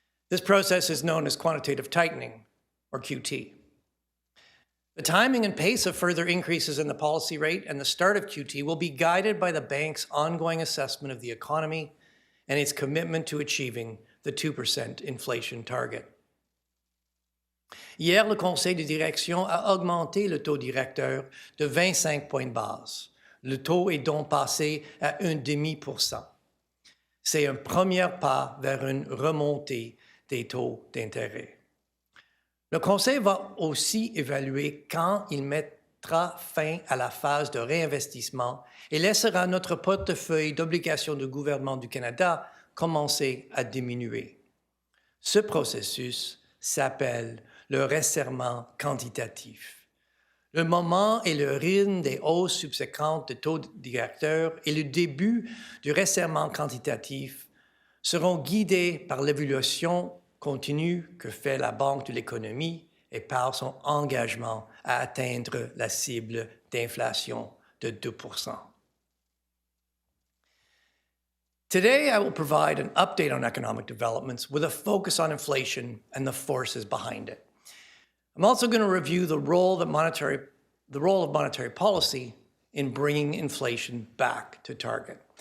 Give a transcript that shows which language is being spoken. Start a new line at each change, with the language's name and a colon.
English: This process is known as quantitative tightening, or QT. The timing and pace of further increases in the policy rate and the start of QT will be guided by the bank's ongoing assessment of the economy and its commitment to achieving the 2% inflation target.
French: Hier, le conseil de direction a augmenté le taux directeur de 25 points de base. Le taux est donc passé à 0,5%. C'est un premier pas vers une remontée des taux d'intérêt. Le Conseil va aussi évaluer quand il mettra mettra fin à la phase de réinvestissement et laissera notre portefeuille d'obligations du gouvernement du Canada commencer à diminuer. Ce processus s'appelle le resserrement quantitatif. Le moment et le rythme des hausses subséquentes de taux directeur et le début du resserrement quantitatif seront guidés par l'évaluation continue que fait la Banque de l'économie et par son engagement à atteindre la cible d'inflation de 2%.
English: Today, I will provide an update on economic developments with a focus on inflation and the forces behind it. I'm also going to review the role of monetary policy in bringing inflation back to target.